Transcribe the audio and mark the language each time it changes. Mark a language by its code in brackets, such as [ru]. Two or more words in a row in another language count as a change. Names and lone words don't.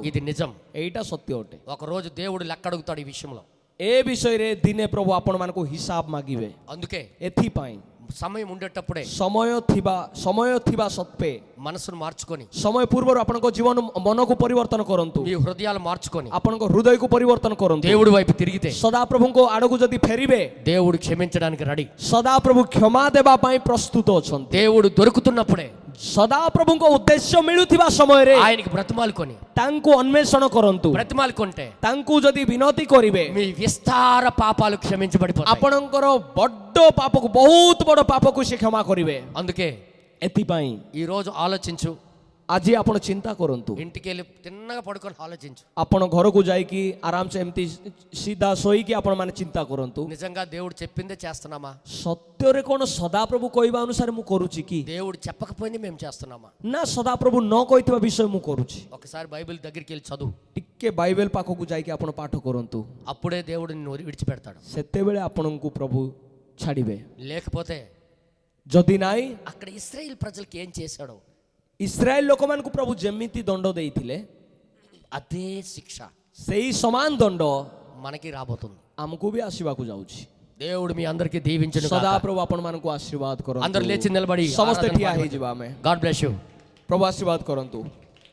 [te] ఇది నిజం. [or] ଏଇଟା సତ୍ୟ ଅଟେ। [te] ఒక రోజు దేవుడు లెక్క అడుగుతాడు ఈ విషయంలో. [or] ଏ ବିଷୟରେ ଦିନେ ପ୍ରଭୁ ଆପଣମାନଙ୍କୁ ହିସାବ ମାଗିବେ। [te] అందుకే [or] ଏଥିପାଇଁ [te] సమయం ఉండేటప్పుడే [or] ସମୟ ଥିବା ସତ୍ତ୍ୱେ [te] మనసును మార్చుకొని, [or] ସମୟ ପୂର୍ବରୁ ଆପଣଙ୍କ ଜୀବନ ମନକୁ ପରିବର୍ତ୍ତନ କରନ୍ତୁ, [te] మీ హృదయాలు మార్చుకొని [or] ଆପଣଙ୍କ ହୃଦୟକୁ ପରିବର୍ତ୍ତନ କରନ୍ତୁ। [te] దేవుడి వైపు తిరిగితే [or] ସଦାପ୍ରଭୁଙ୍କ ଆଡ଼କୁ ଯଦି ଫେରିବେ [te] దేవుడు క్షమించడానికి రెడీ. [or] ସଦାପ୍ରଭୁ କ୍ଷମା ଦେବା ପାଇଁ ପ୍ରସ୍ତୁତ ଅଛନ୍ତି। [te] దేవుడు దొరుకుతున్నప్పుడే [or] ସଦାପ୍ରଭୁଙ୍କ ଉଦ୍ଦେଶ୍ୟ ମିଳୁଥିବା ସମୟରେ [te] ఆయనకి బ్రతిమాలుకొని, [or] ତାଙ୍କୁ ଅନ୍ୱେଷଣ କରନ୍ତୁ। [te] బ్రతిమాలుకుంటే [or] ତାଙ୍କୁ ଯଦି ବିନତି କରିବେ [te] మీ విస్తార పాపాలు క్షమించబడిపోతాయి. [or] ଆପଣଙ୍କର ବଡ ପାପକୁ, ବହୁତ ବଡ ପାପକୁ ସେ କ୍ଷମା କରିବେ। [te] అందుకే [or] ଏଥିପାଇଁ [te] ఈ రోజు ఆలోచించు, [or] ଆଜି ଆପଣ ଚିନ୍ତା କରନ୍ତୁ। [te] ఇంటికి వెళ్ళి తిన్నగా పడుకొని ఆలోచించు. [or] ଆପଣ ଘରକୁ ଯାଇକି ଆରାମସେ ଏମିତି ସିଧା ଶୋଇକି ଆପଣ ମାନେ ଚିନ୍ତା କରନ୍ତୁ, [te] నిజంగా దేవుడు చెప్పిందే చేస్తున్నామా? [or] ସତ୍ୟରେ କ'ଣ ସଦାପ୍ରଭୁ କହିବା ଅନୁସାରେ ମୁଁ କରୁଛି କି, [te] దేవుడు చెప్పకపోయింది మేము చేస్తున్నామా? [or] ନା ସଦାପ୍ରଭୁ ନ କହିଥିବା ବିଷୟ ମୁଁ କରୁଛି? [te] ఒకసారి బైబిల్ దగ్గరికి వెళ్ళి చదువు. [or] ଟିକେ ବାଇବେଲ ପାଖକୁ ଯାଇକି ଆପଣ ପାଠ କରନ୍ତୁ। [te] అప్పుడే దేవుడు నిన్ను విడిచిపెడతాడు. [or] ସେତେବେଳେ ଆପଣଙ୍କୁ ପ୍ରଭୁ ଛାଡ଼ିବେ। [te] లేకపోతే [or] ଯଦି ନାହିଁ, [te] అక్కడ ఇశ్రాయేల్ ప్రజలకి ఏం చేశాడో [or] ଇସ୍ରାଏଲ ଲୋକମାନଙ୍କୁ ପ୍ରଭୁ ଯେମିତି ଦଣ୍ଡ ଦେଇଥିଲେ [te] అదే శిక్ష [or] ସେଇ ସମାନ ଦଣ୍ଡ [te] మనకి రాబోతుంది. [or] ଆମକୁ ବି ଆସିବାକୁ ଯାଉଛି। [te] దేవుడు మీ అందరికీ దీవించును గాక. [or] ସଦାପ୍ରଭୁ ଆପଣମାନଙ୍କୁ ଆଶୀର୍ବାଦ [te] అందరూ [or] କରନ୍ତୁ। [te] లేచి నిలబడి [or] ସମସ୍ତେ ଠିଆ ହେଇଯିବା ଆମେ। [en] God bless you. [or] ପ୍ରଭୁ ଆଶୀର୍ବାଦ କରନ୍ତୁ।